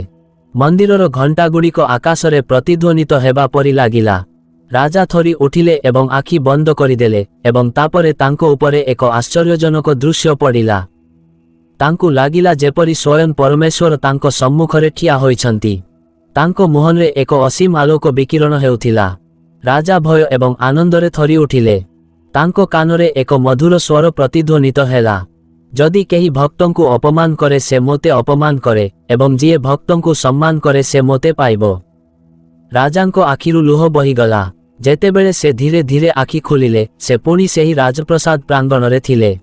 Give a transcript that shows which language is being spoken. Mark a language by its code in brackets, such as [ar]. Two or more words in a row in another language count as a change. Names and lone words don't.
[or] ମନ୍ଦିରର ଘଣ୍ଟାଗୁଡ଼ିକ ଆକାଶରେ ପ୍ରତିଧ୍ୱନିତ ହେବା ପରି ଲାଗିଲା। ରାଜା ଥରି ଉଠିଲେ ଏବଂ ଆଖି ବନ୍ଦ କରିଦେଲେ ଏବଂ ତାପରେ ତାଙ୍କ ଉପରେ ଏକ ଆଶ୍ଚର୍ଯ୍ୟଜନକ ଦୃଶ୍ୟ ପଡ଼ିଲା। ତାଙ୍କୁ ଲାଗିଲା ଯେପରି ସ୍ୱୟଂ ପରମେଶ୍ୱର ତାଙ୍କ ସମ୍ମୁଖରେ ଠିଆ ହୋଇଛନ୍ତି। ତାଙ୍କ ମୁହଁରେ ଏକ ଅସୀମ ଆଲୋକ ବିକିରଣ ହେଉଥିଲା। ରାଜା ଭୟ ଏବଂ ଆନନ୍ଦରେ ଥରି ଉଠିଲେ। ତାଙ୍କ କାନରେ ଏକ ମଧୁର ସ୍ୱର ପ୍ରତିଧ୍ୱନିତ ହେଲା, ଯଦି କେହି ଭକ୍ତଙ୍କୁ ଅପମାନ କରେ ସେ ମୋତେ ଅପମାନ କରେ ଏବଂ ଯିଏ ଭକ୍ତଙ୍କୁ ସମ୍ମାନ କରେ ସେ ମୋତେ ପାଇବ। ରାଜାଙ୍କ ଆଖିରୁ ଲୁହ ବହିଗଲା। ଯେତେବେଳେ ସେ ଧୀରେ ଧୀରେ ଆଖି ଖୋଲିଲେ ସେ ପୁଣି ସେହି ରାଜପ୍ରାସାଦ ପ୍ରାଙ୍ଗଣରେ ଥିଲେ।